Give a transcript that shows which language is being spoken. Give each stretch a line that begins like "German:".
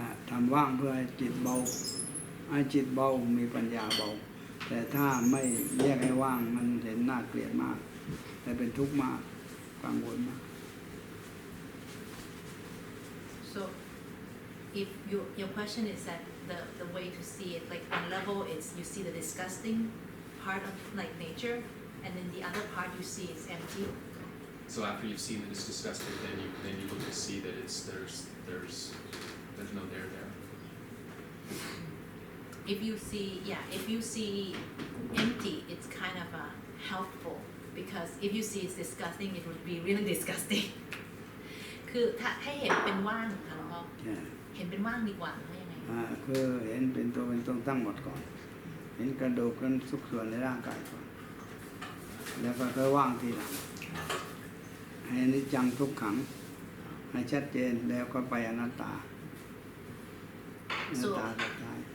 Thai: ทำว่างเพื่อให้จิตเบาให้จิตเบามีปัญญาเบาแต่ถ้าไม่แยกให้ว่างมันเห็นน่าเกลียดมากแต่เป็นทุกข์มากกังวลมาก
English: So if your question is that the way to see it, like one level is you see the disgusting part of like nature, and then the other part you see is empty. So after you've seen that it's disgusting, then you look to see that there's no there. If you see empty, it's kind of helpful because if you see it's disgusting, it would be really disgusting.
Thai: คือถ้าให้เห็นเป็นว่างค่ะหลวงพ่อเห็นเป็นว่างดีกว่าหรือว่ายังไง คือเห็นเป็นตัวเป็นตนตั้งหมดก่อนเห็นกระดูกกันทุกส่วนในร่างกายก่อนแล้วก็ค่อยว่างทีหลังให้อนิจจังทุกขังให้ชัดเจนแล้วก็ไปอนัตตาสุดท้าย